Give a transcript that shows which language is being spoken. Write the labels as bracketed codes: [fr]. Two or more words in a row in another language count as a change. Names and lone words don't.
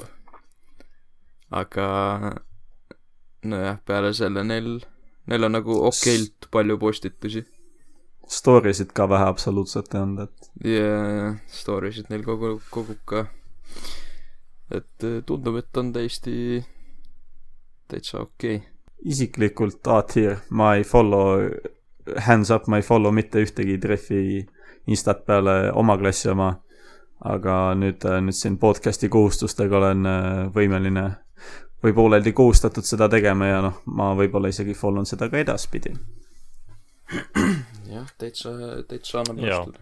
[et] Aga nojah, peale selle neil on nagu okeilt palju postitusi. Storiesid ka vähe absoluutselt ei olnud, et ja storiesid neil kogub ka. Et tundub, et on täitsa okei. Isiklikult A-tier, ma ei follow, [en] hands up, [et] ma ei follow mitte ühtegi treffi Instat peale oma klassi oma, aga nüüd siin podcasti kohustustega olen võimeline või pooleldi kohustatud seda tegema ja ma võib-olla isegi follow'n seda ka edaspidi. Jah, täitsa annab nõustuda.